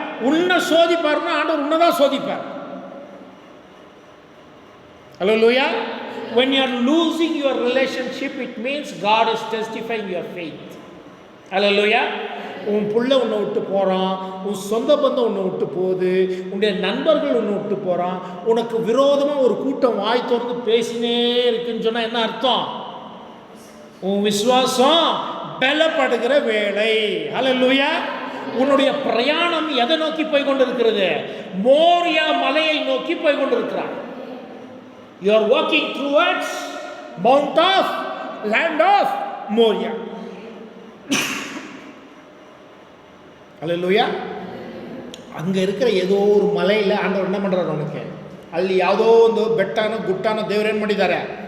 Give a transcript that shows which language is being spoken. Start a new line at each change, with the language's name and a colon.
Tamil: உன்னை சோதிப்பார்னா ஆண்டவர் உன்னதான் சோதிப்பார். ஹல்லேலூயா.
English: When you are losing your relationship, it means God is testifying your faith.
Tamil: ஹல்லேலூயா. உன் புள்ள உன்னை விட்டு போகிறான், உன் சொந்த பந்தம் உன்னை விட்டு போகுது, உன்னுடைய நண்பர்கள் உன்னை விட்டு போகிறான், உனக்கு விரோதமாக ஒரு கூட்டம் வாய் திறந்து பேசினே இருக்குன்னு சொன்னால் என்ன அர்த்தம்? உன் விசுவாசம் பலப்படுகிற வேலை. ஹல்லேலூயா. உன்னுடைய பிரயாணம் எதை நோக்கி போய் கொண்டிருக்கிறது? மோரியா மலையை நோக்கி போய் கொண்டிருக்கிறார்.
English: You are walking towards Mount of land of Moria.
Tamil: ஹல்லேலூயா. அங்கே இருக்கிற ஏதோ ஒரு மலையில் ஆண்டவர் என்ன பண்ணுறாரு? அவனுக்கு
Kannada: ಅಲ್ಲಿ ಯಾವುದೋ ಒಂದು ಬೆಟ್ಟನೋ ಗುಟ್ಟನೋ ದೇವರೇನು ಮಾಡಿದ್ದಾರೆ?